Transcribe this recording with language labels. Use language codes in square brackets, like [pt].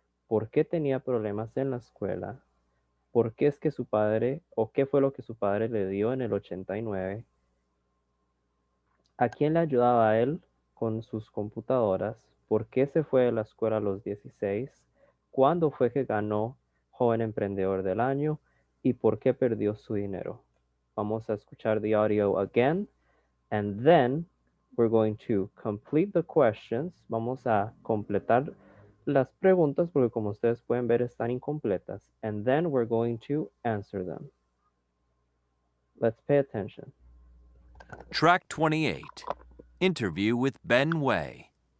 [es] ¿Por qué tenía problemas en la escuela? ¿Por qué es que su padre, o qué fue lo que su padre le dio en el 89? ¿A quién le ayudaba a él con sus computadoras? ¿Por qué se fue de la escuela a los 16? ¿Cuándo fue que ganó Joven Emprendedor del Año? ¿Y por qué perdió su dinero? Vamos a escuchar [en] the audio again, and then we're going to complete the questions. [es] Vamos a completar las preguntas porque como ustedes pueden ver están incompletas. [en] And then we're going to answer them. Let's pay attention. Track 28. Interview with Ben Way.